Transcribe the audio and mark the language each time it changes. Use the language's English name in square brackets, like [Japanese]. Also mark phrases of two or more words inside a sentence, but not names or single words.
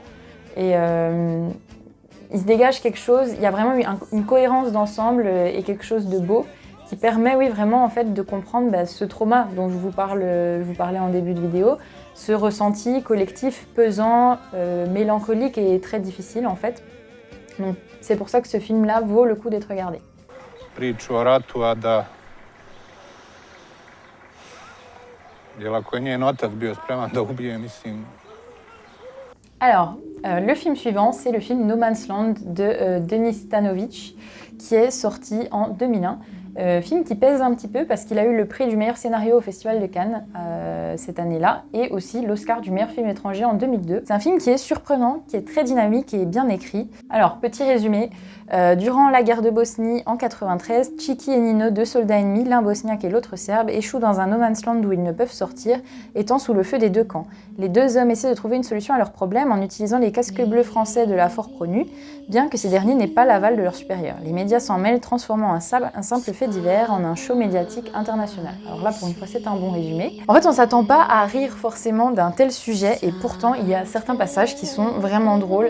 [French] Et il se dégage quelque chose, il y a vraiment une cohérence d'ensemble et quelque chose de beau qui permet, oui, vraiment en fait de comprendre ce trauma dont je vous parlais en début de vidéo, ce ressenti collectif pesant, mélancolique et très difficile en fait. Donc c'est pour ça que ce film-là vaut le coup d'être regardé. [Bosnian] Priču o ratu, a da jer ako je njen otac bio spreman da ubije, mislim. [French] Alors, Le film suivant, c'est le film No Man's Land de Denis Stanovic, qui est sorti en 2001. Film qui pèse un petit peu parce qu'il a eu le prix du meilleur scénario au Festival de Cannes cette année-là et aussi l'Oscar du meilleur film étranger en 2002. C'est un film qui est surprenant, qui est très dynamique et bien écrit. Alors, petit résumé, durant la guerre de Bosnie en 93, Chiki et Nino, deux soldats ennemis, l'un bosniaque et l'autre serbe, échouent dans un [English] no man's land [French] où ils ne peuvent sortir, étant sous le feu des deux camps. Les deux hommes essaient de trouver une solution à leur problème en utilisant les casques bleus français de la Fort Pronu, bien que ces derniers n'aient pas l'aval de leurs supérieurs. Les médias s'en mêlent, transformant un simple fait divers en un show médiatique international. Alors là, pour une fois, c'est un bon résumé. En fait, on s'attend pas à rire forcément d'un tel sujet, et pourtant, il y a certains passages qui sont vraiment drôles.